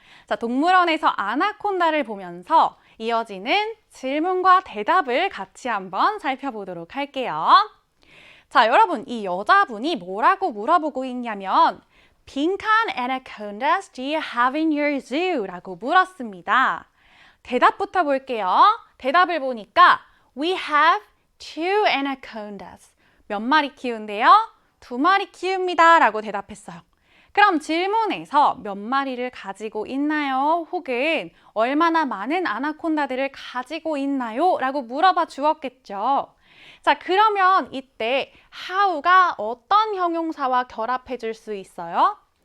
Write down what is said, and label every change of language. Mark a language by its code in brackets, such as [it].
[ko] 자, 동물원에서 아나콘다를 보면서 이어지는 질문과 대답을 같이 한번 살펴보도록 할게요. 자, 여러분, 이 여자분이 뭐라고 물어보고 있냐면 빈칸 [en] anacondas do you have in your zoo? [ko] 라고 물었습니다. 대답부터 볼게요. 대답을 보니까 [en] We have two anacondas. [ko] 몇 마리 키운대요? 2마리 키웁니다. 라고 대답했어요. 그럼 질문에서 몇 마리를 가지고 있나요? 혹은 얼마나 많은 아나콘다들을 가지고 있나요? 라고 물어봐 주었겠죠. 자, 그러면 이때 how가 어떤 형용사와 결합해 줄 수 있어요?